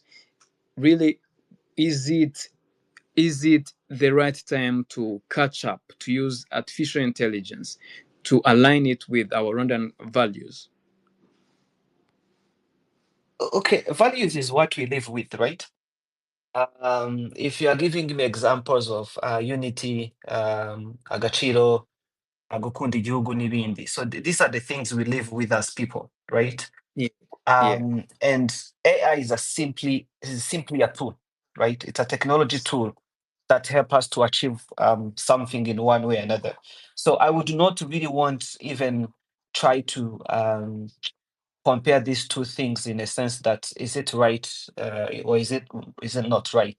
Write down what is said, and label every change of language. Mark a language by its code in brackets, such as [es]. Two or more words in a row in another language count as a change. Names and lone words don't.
[en] Really, is it the right time to catch up, to use artificial intelligence to align it with our Rwandan values? Okay, values is what we live with, right? If you are giving me examples of unity, [rw] agaciro, gukunda igihugu n'ibindi. [en] So these are the things we live with as people, right? Yeah. And AI is simply a tool, right? It's a technology tool that help us to achieve something in one way or another. So I would not really want even try to compare these two things in a sense that is it right or is it not right.